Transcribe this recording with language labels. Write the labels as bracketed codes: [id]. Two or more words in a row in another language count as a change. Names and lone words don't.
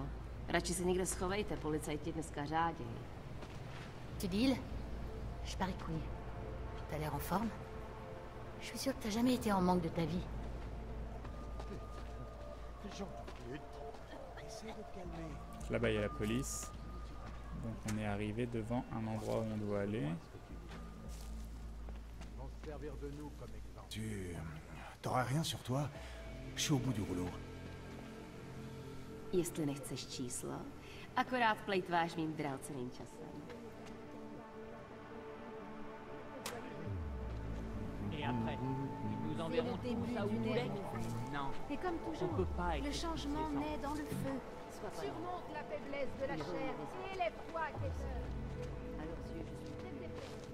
[cs] Radši se někde schovejte, policajti dneska řádějí. [fr] Tu deals? Je parie que oui. T'as l'air en forme? Je suis sûre que t'as jamais été en manque de ta vie. Là-bas il y a la police. Donc on est arrivé devant un endroit où on doit aller. Tu... T'auras rien sur toi? Je suis au bout du rouleau. [cs] Jestli nechceš číslo, akorát plejtváš mým drahoceným časem. [fr] Et après, ils nous enverront tout ça où vous voulez? Non. Et comme toujours, On peut pas le changement naît dans le feu. Surmonte la faiblesse de la chair et élève-toi, Kessler. À leurs yeux, je suis